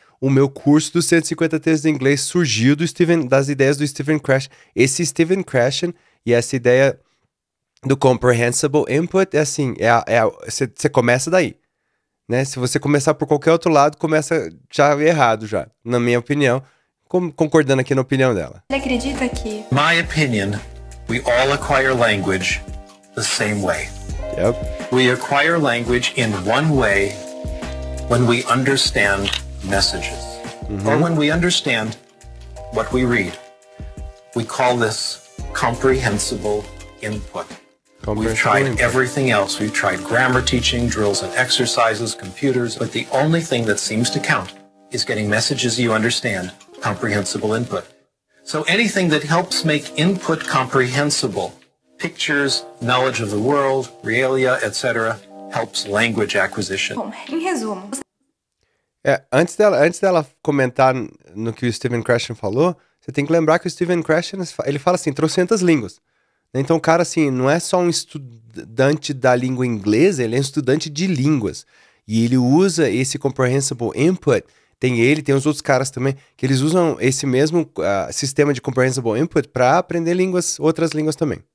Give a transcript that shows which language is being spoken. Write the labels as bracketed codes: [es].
[pt] O meu curso dos 150 textos em inglês surgiu das ideias do Stephen Krashen. Esse Stephen Krashen e essa ideia do comprehensible input é assim, você começa daí, né? Se você começar por qualquer outro lado, começa já errado já, na minha opinião, concordando aqui na opinião dela. acredita que [en] My opinion, we all acquire language the same way. Yep. We acquire language in one way when we understand messages, or when we understand what we read. We call this comprehensible input. We've tried everything else. We've tried grammar teaching, drills and exercises, computers, but the only thing that seems to count is getting messages you understand, comprehensible input. So anything that helps make input comprehensible, pictures, knowledge of the world, realia, etc., helps language acquisition. [pt] Bom, em resumo, Antes dela comentar no que o Stephen Krashen falou, você tem que lembrar que o Stephen Krashen, ele fala assim, trocentas línguas. Então o cara, assim, não é só um estudante da língua inglesa, ele é um estudante de línguas. E ele usa esse comprehensible input, tem os outros caras também, que eles usam esse mesmo sistema de comprehensible input para aprender outras línguas também.